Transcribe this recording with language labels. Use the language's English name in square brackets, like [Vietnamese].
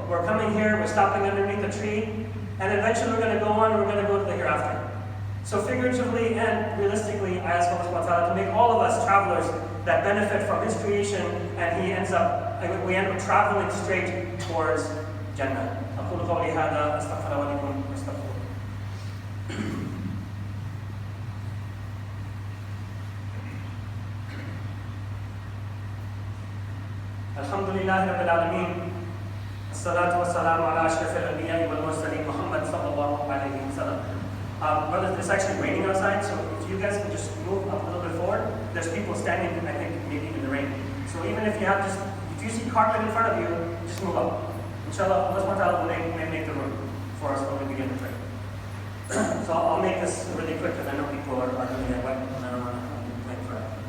[English] We're coming here, we're stopping underneath a tree, and eventually we're going to go on, we're going to go to the hereafter. So figuratively and realistically, I ask Allah subhanahu wa ta'ala to make all of us travelers that benefit from His creation, and we end up traveling straight towards Jannah. [Arabic] أقول قولي هذا أستغفر ولكم واستغفروه. الحمد لله رب العالمين الصلاة والسلام على أشرف الأنبياء والمرسلين محمد صلى الله عليه وسلم. [English] Brothers, it's actually raining outside, so if you guys can just move up a little bit forward. There's people standing, I think, maybe in the rain. So even if you see carpet in front of you, just move up. Inshallah, Allah subhanahu wa ta'ala will make the room for us when we begin to pray. So I'll make this really quick because I know people are really wet and I don't want to complain forever.